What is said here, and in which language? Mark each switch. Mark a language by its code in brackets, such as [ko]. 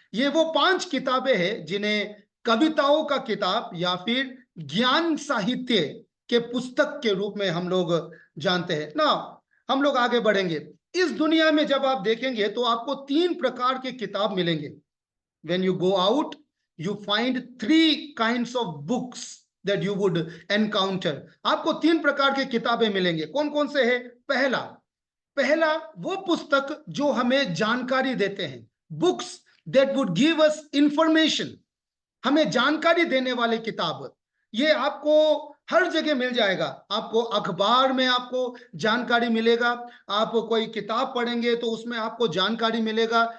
[hi] ये वो 5 किताबें हैं जिन्हें कविताओं का किताब या फिर ज्ञान साहित्य के पुस्तक के रूप में हम लोग जानते हैं ना। हम लोग आगे बढ़ेंगे। इस दुनिया में जब आप देखेंगे तो आपको 3 प्रकार के किताब मिलेंगे। [en] When you go out, you find 3 kinds of books that you would encounter. [hi] आपको 3 प्रकार के किताबें मिलेंगे। कौन कौन से है? पहला वो पुस्तक जो हमें जानकारी देते हैं, [en] books that would give us information, [hi] हमें जानकारी देने वाले किताब। ये आपको हर जगह मिल जाएगा। आपको अखबार में आपको जानकारी मिलेगा, आप कोई किताब पढ़ेंगे तो उसमें आपको जानकारी मिलेगा।